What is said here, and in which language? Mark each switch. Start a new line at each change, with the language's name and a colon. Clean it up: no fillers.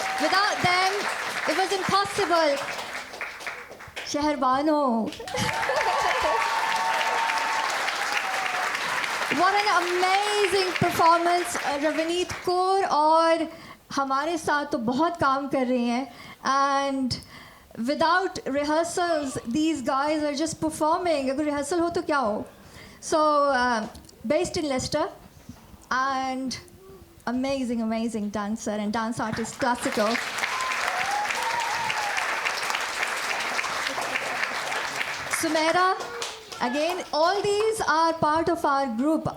English: Without them, it was impossible. Shehrbano. What an amazing performance, Ravneet Kaur और
Hindi: हमारे साथ तो बहुत काम कर रहे हैं
English: And without rehearsals these guys are just performing.
Hindi: अगर रिहर्सल हो तो क्या हो.
English: So based in Leicester and amazing dancer and dance artist, classical. Sumaira, again, all these are part of our group.